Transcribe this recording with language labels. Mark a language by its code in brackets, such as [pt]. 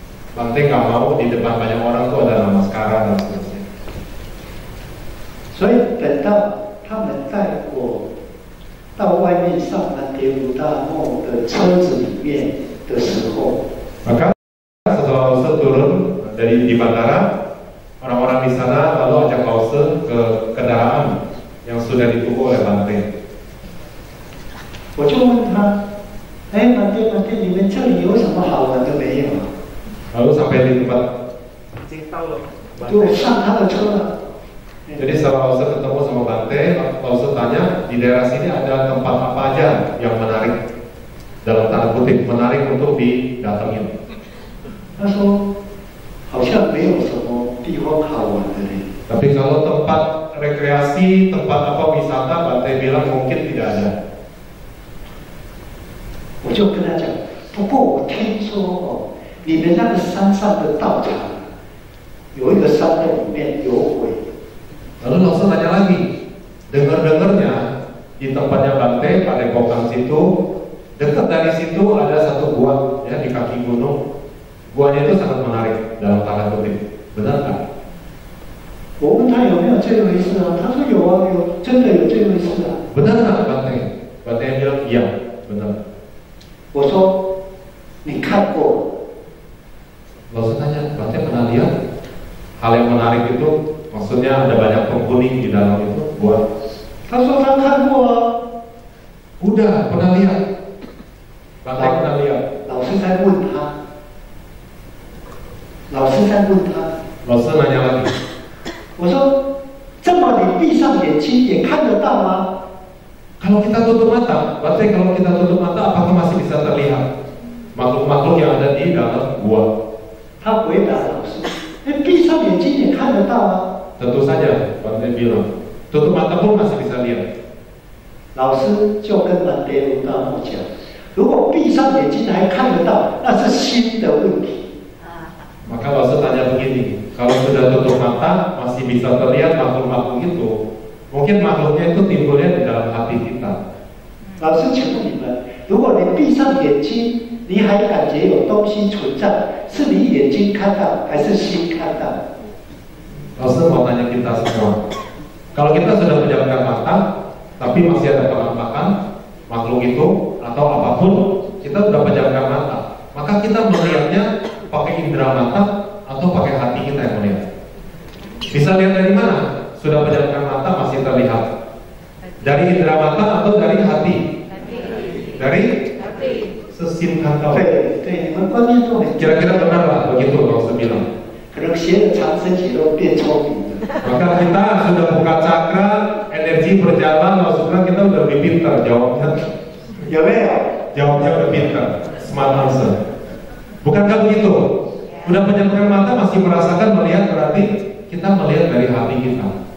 [id] Bante nggak mau di depan banyak orang tuh ada namaskara dan seterusnya. [zh] 所以等到他们带我到外面上曼迭鲁大梦的车子里面的时候， [id] maka setelah Lause turun dari di bandara, orang-orang di sana lalu ajak Lause ke kendaraan yang sudah ditunggu oleh Bante. [zh] 我就问他，哎，曼迭，你们这里有什么好玩的没有？ [id] Lalu sampai di tempat, [zh] 已经到了。就上他的车了。 [id] jadi setelah Lause ketemu sama Bante, Lause tanya di daerah sini ada tempat apa aja yang menarik, dalam tanda kutip menarik untuk didatengin. [zh] 他说，好像没有什么地方好玩的呢。 [id] Tapi kalau tempat rekreasi, tempat apa wisata, Bante bilang mungkin tidak ada. [zh] 我就跟他讲，不过我听说哦，你们那个山上的道场，有一个山洞里面有鬼。 [id] Lalu Lause tanya lagi, dengar-dengarnya di tempatnya Bante, padepokan situ, dekat dari situ ada satu gua ya di kaki gunung. Guanya itu sangat menarik dalam tanda kutip, benar nggak? [zh] 我问他有没有这回事啊？他说有啊，有，真的有这回事啊。 [id] Benar nggak Bante? Bante bilang iya, benar. [zh] 我说你看过？ [id] Lause tanya, Bante pernah lihat hal yang menarik itu? Maksudnya ada banyak penghuni di dalam itu gua. [zh] 他说他看过啊。 [id] Udah pernah lihat. Bante pernah lihat. [zh] 老师在问他，老师在问他。 [id] Lause nanya lagi. [zh] 我说这么你闭上眼睛也看得到吗？ [id] Kalau kita tutup mata, Bante kalau kita tutup mata apakah masih bisa terlihat makhluk-makhluk yang ada di dalam gua? [zh] 他回答老师，哎，闭上眼睛也看得到啊。 [id] Tentu saja, Bante bilang, tutup mata pun masih bisa lihat. [zh] 老师就跟曼迭鲁大梦讲，如果闭上眼睛还看得到，那是心的问题。 [id] Maka Lause tanya begini, kalau sudah tutup mata masih bisa terlihat makhluk-makhluk itu, mungkin makhluknya itu timbulnya di dalam hati kita. [zh] 老师请问你们，如果你闭上眼睛，你还感觉有东西存在，是你眼睛看到还是心看到？ [id] Lause mau tanya kita semua, kalau kita sudah pejamkan mata, tapi masih ada penampakan makhluk itu atau apapun, kita sudah pejamkan mata, maka kita melihatnya pakai indera mata atau pakai hati kita yang melihat. Bisa lihat dari mana? Sudah pejamkan mata masih terlihat. Dari indera mata atau dari hati? Dari sesimkan tahu. [zh] 对对，你们观念都很。 [id] Kira-kira benar lah begitu Lause bilang. [zh] 可能学了长生节都变聪明了。 [id] Maka kita sudah buka cakra, energi berjalan, maksudnya kita udah lebih pintar jawabnya. [zh] 有没有？ [id] Jawabnya udah pintar, [en] smart answer. [id] Bukankah begitu? Udah pejamkan mata masih merasakan melihat berarti kita melihat dari hati kita.